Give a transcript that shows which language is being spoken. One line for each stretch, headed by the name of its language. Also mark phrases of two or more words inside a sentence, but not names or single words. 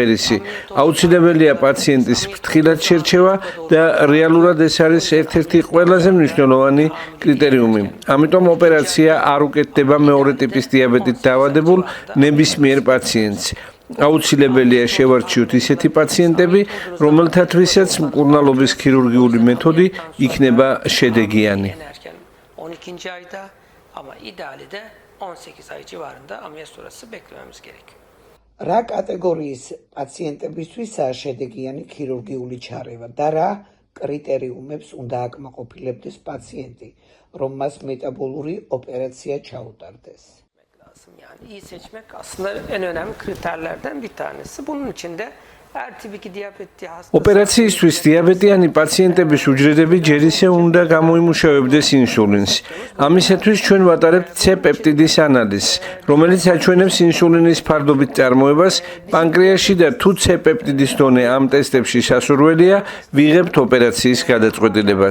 Georgian: აუცილებელია პაციენტის ფრთხილად შერჩევა და რეალურად ეს არის ერთ-ერთი ყველაზე მნიშვნელოვანი კრიტერიუმი. ამიტომ ოპერაცია არ უკეთდება მეორე ტიპის დიაბეტით დაავადებულ ნებისმიერ პაციენტს. აუცილებელია შევარჩიოთ ისეთი პაციენტები, რომელთათვისაც მკურნალობის ქირურგიული მეთოდი იქნება შედეგიანი.
Turkish: 12. ayda ama ideali de 18 ay civarında ameliyat sonrası beklememiz gerekiyor.
Georgian: რა კატეგორიის პაციენტებისთვისაა შედეგიანი ქირურგიული ჩარევა და რა კრიტერიუმებს უნდა აკმაყოფილებდეს პაციენტი, რომ მას მეტაბოლური ოპერაცია ჩაუტარდეს?
Turkish: Yani iyi seçmek aslında en önemli kriterlerden bir tanesi. Bunun için de
Georgian: ოპერაციისთვის დიაბეტიანი პაციენტების უჯრედები ჯერ ისე უნდა გამოიმუშავებდეს ინსულინს. ამისათვის ჩვენ ვატარებთ C-პეპტიდის ანალიზს, რომელიც აჩვენებს ინსულინის ფარდობით წარმოებას პანკრეასში და თუ C-პეპტიდის დონე ამ ტესტებში სასურველია, ვიღებთ ოპერაციის გადაწყვეტილებას.